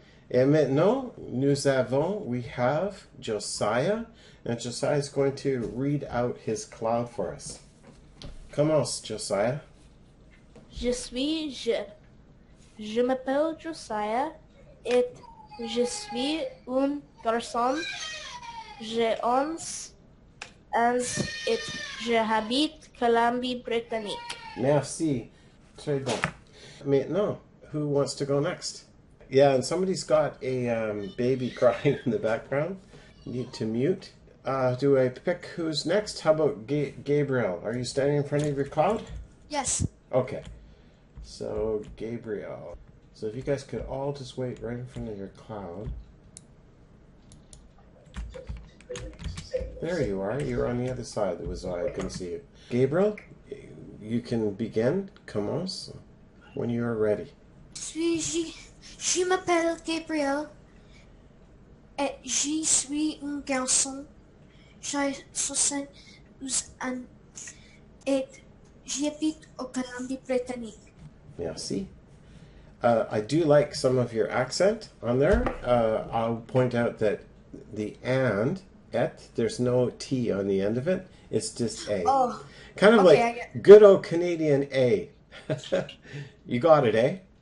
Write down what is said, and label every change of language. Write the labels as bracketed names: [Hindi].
[French] Et maintenant, [English] we have Josiah, and Josiah is going to read out his cloud for us. [French] Commence, Josiah. Je m'appelle Josiah et je suis un garçon. J'ai 11 ans et j'habite Colombie-Britannique. Merci. Très bon. Maintenant, [English] who wants to go next? Yeah, and somebody's got a baby crying in the background. Need to mute. Do I pick who's next? How about Gabriel? Are you standing in front of your cloud? Yes. Okay. So, Gabriel. So if you guys could all just wait right in front of your cloud. There you are. You're on the other side. That was why I couldn't see you. Gabriel, you can begin. [French] Commence [English] when you are ready. [French] Je m'appelle Gabriel et je suis un garçon. J'ai 72 ans et j'habite au Colombie-Britannique. Merci. [English] I do like some of your accent on there. I'll point out that the and, et, there's no T on the end of it. It's just A. Oh. Kind of Okay, like good old Canadian A. You got it, eh?